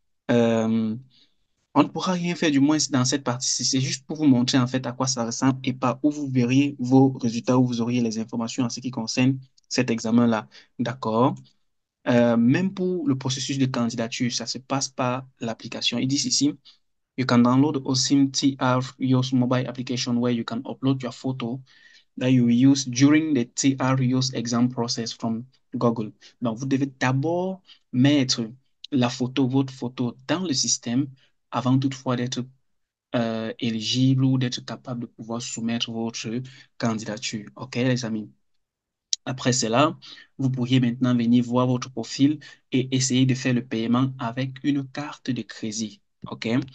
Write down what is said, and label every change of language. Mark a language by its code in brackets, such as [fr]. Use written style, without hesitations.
[fr] Euh, on ne pourra rien faire du moins dans cette partie-ci. C'est juste pour vous montrer en fait à quoi ça ressemble et par où vous verriez vos résultats, où vous auriez les informations en ce qui concerne cet examen-là. D'accord? Même pour le processus de candidature, ça se passe par l'application. Ils disent ici, [en] you can download OSIM TR use mobile application where you can upload your photo that you use during the TR use exam process from Google. [fr] Donc, vous devez d'abord mettre la photo, votre photo dans le système avant toutefois d'être éligible ou d'être capable de pouvoir soumettre votre candidature. OK, les amis? Après cela, vous pourriez maintenant venir voir votre profil et essayer de faire le paiement avec une carte de crédit. OK?